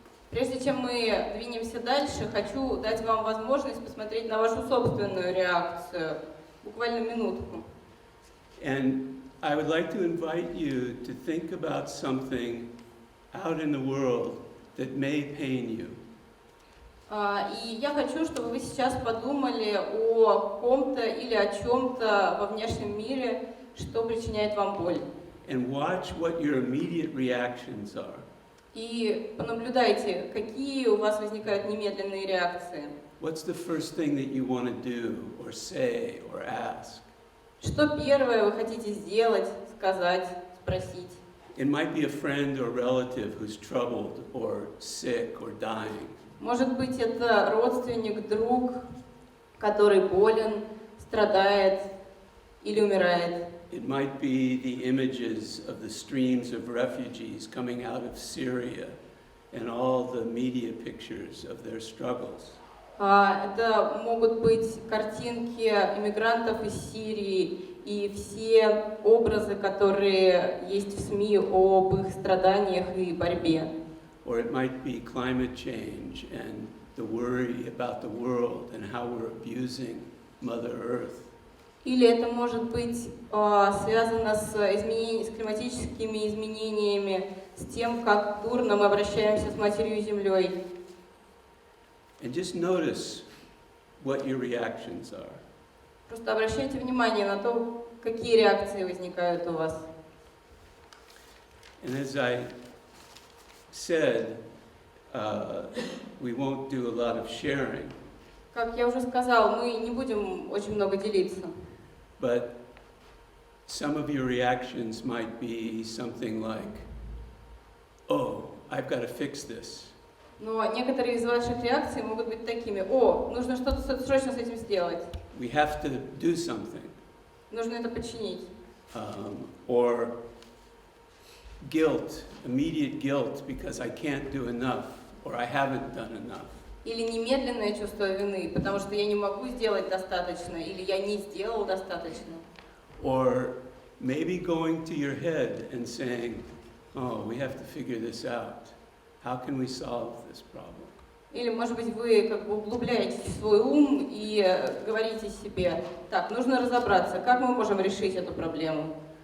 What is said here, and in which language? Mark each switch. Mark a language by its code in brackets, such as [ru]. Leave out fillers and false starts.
[ru] Прежде чем мы двинемся дальше, хочу дать вам возможность посмотреть на вашу собственную реакцию. Буквально минутку. [en] And I would like to invite you to think about something out in the world that may pain you. [ru] И я хочу, чтобы вы сейчас подумали о ком-то или о чем-то во внешнем мире, что причиняет вам боль. [en] And watch what your immediate reactions are. [ru] И понаблюдайте, какие у вас возникают немедленные реакции. [en] What's the first thing that you want to do or say or ask? [ru] Что первое вы хотите сделать, сказать, спросить? [en] It might be a friend or relative who's troubled or sick or dying. [ru] Может быть, это родственник, друг, который болен, страдает или умирает. [en] It might be the images of the streams of refugees coming out of Syria and all the media pictures of their struggles. [ru] Это могут быть картинки иммигрантов из Сирии и все образы, которые есть в СМИ об их страданиях и борьбе. [en] Or it might be climate change and the worry about the world and how we're abusing Mother Earth. [ru] Или это может быть связано с климатическими изменениями, с тем, как дурно мы обращаемся с Матерью Землей. [en] And just notice what your reactions are. [ru] Просто обращайте внимание на то, какие реакции возникают у вас. [en] And as I said, we won't do a lot of sharing. [ru] Как я уже сказал, мы не будем очень много делиться. [en] But some of your reactions might be something like, oh, I've got to fix this. [ru] Но некоторые из ваших реакций могут быть такими: о, нужно что-то срочно с этим сделать. [en] We have to do something. [ru] Нужно это починить. [en] Or guilt, immediate guilt because I can't do enough or I haven't done enough. [ru] Или немедленное чувство вины, потому что я не могу сделать достаточно, или я не сделал достаточно. [en] Or maybe going to your head and saying, oh, we have to figure this out. How can we solve this problem? [ru] Или, может быть, вы как бы углубляетесь в свой ум и говорите себе: так, нужно разобраться, как мы можем решить эту проблему.